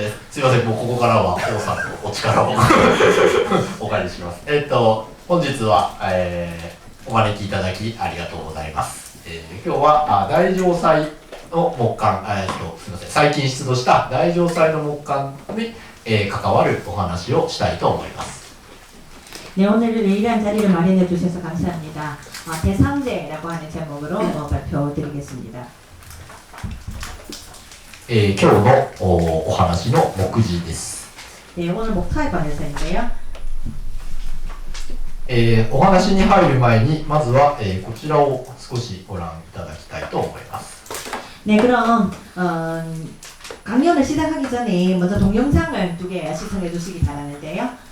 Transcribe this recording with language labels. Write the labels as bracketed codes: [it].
[ja] すいません、もうここからは王さんのお力をお借りします。本日は、お招きいただきありがとうございます。今日は大城祭の木簡、すいません、最近出土した大城祭の木簡に、関わるお話をしたいと思います。 [ko] 네, 오늘은 예리한 자리를 마련해 주셔서 감사합니다. 대상제라고 하는 제목으로 발표드리겠습니다. [ja] 今日のお話の目次です。 [ko] 네, 오늘 목차에 관해서인데요. [ja] お話に入る前にまずは、こちらを少しご覧いただきたいと思います。 [ko] 네, 그럼 강연을 시작하기 전에 먼저 동영상을 2개 시청해 주시기 바라는데요.